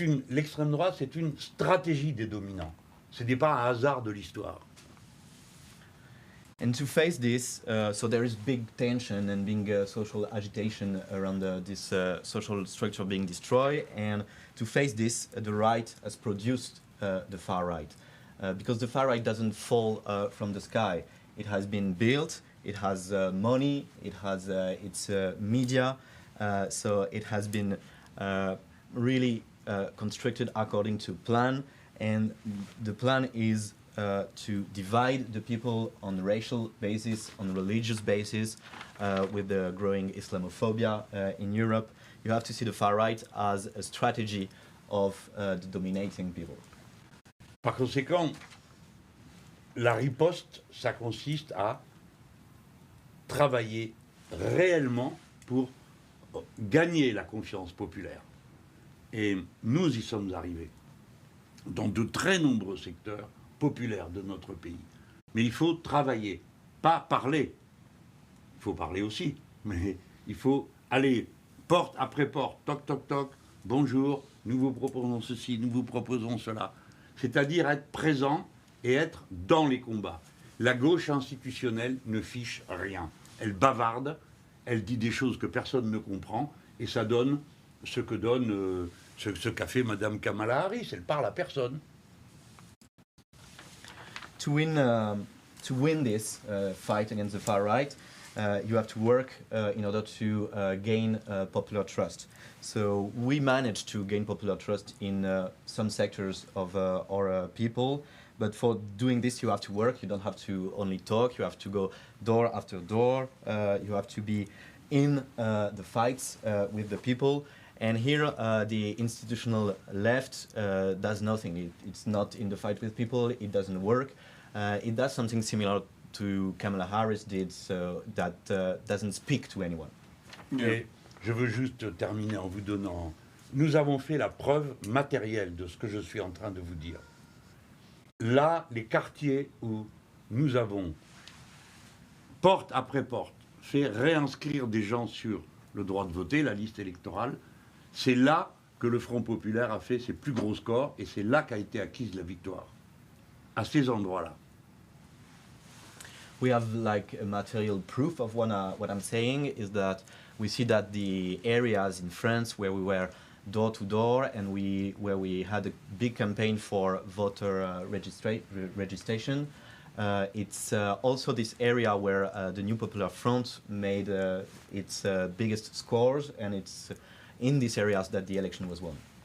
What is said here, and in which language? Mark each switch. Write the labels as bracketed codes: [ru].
[fr] L'extrême droite, c'est une stratégie des dominants. Ce n'est pas un hasard de l'histoire. [en] And to face this, so there is big tension and big social agitation around this social structure being destroyed. And to face this, the right has produced the far right. Because the far right doesn't fall from the sky. It has been built, it has money, it has its media, so it has been really constructed according to plan. And the plan is to divide the people on racial basis, on religious basis, with the growing Islamophobia in Europe. You have to see the far right as a strategy of the dominating people. [fr] Par conséquent, la riposte, ça consiste à travailler réellement pour gagner la confiance populaire. Et nous y sommes arrivés dans de très nombreux secteurs populaires de notre pays. Mais il faut travailler, pas parler. Il faut parler aussi, mais il faut aller porte après porte, toc toc toc, bonjour, nous vous proposons ceci, nous vous proposons cela. C'est-à-dire être présent et être dans les combats. La gauche institutionnelle ne fiche rien. Elle bavarde, elle dit des choses que personne ne comprend, et ça donne ce que donne ce qu'a fait Madame Kamala Harris. Elle parle à personne. [en] To win this fight against the far right, you have to work in order to gain popular trust. So we managed to gain popular trust in some sectors of our people, but for doing this you have to work. You don't have to only talk, you have to go door after door, you have to be in the fights with the people. And here the institutional left does nothing. It's not in the fight with people, it doesn't work. It does something similar to Kamala Harris did, so that doesn't speak to anyone. Yeah. [fr] Et je veux juste terminer en vous donnant... Nous avons fait la preuve matérielle de ce que je suis en train de vous dire. Là, les quartiers où nous avons, porte après porte, fait réinscrire des gens sur le droit de voter, la liste électorale, c'est là que le Front populaire a fait ses plus gros scores et c'est là qu'a été acquise la victoire. À ces endroits-là. [en] We have like a material proof of what I'm saying is that we see that the areas in France where we were door to door and where we had a big campaign for voter registration, it's also this area where the New Popular Front made its biggest scores, and it's in these areas that the election was won.